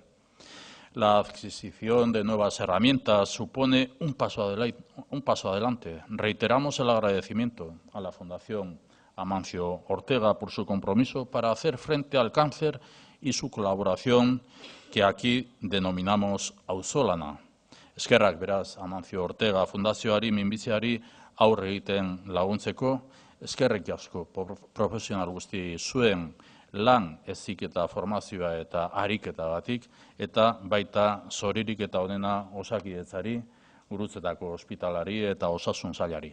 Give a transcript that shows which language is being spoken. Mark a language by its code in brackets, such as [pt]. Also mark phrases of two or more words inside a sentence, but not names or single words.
[es] La adquisición de nuevas herramientas supone un paso adelante. Reiteramos el agradecimiento a la Fundación Amancio Ortega por su compromiso para hacer frente al cáncer y su colaboración que aquí denominamos auzolana. [eu] Eskerrak beraz Amancio Ortega Fundazioari minbiziari aurre egiten laguntzeko, eskerrik asko profesional guzti zuen lan heziketa formazioa eta ariketagatik eta baita zoririk eta onena Osakidetzari, Gurutzetako ospitalari eta Osasun Sailari.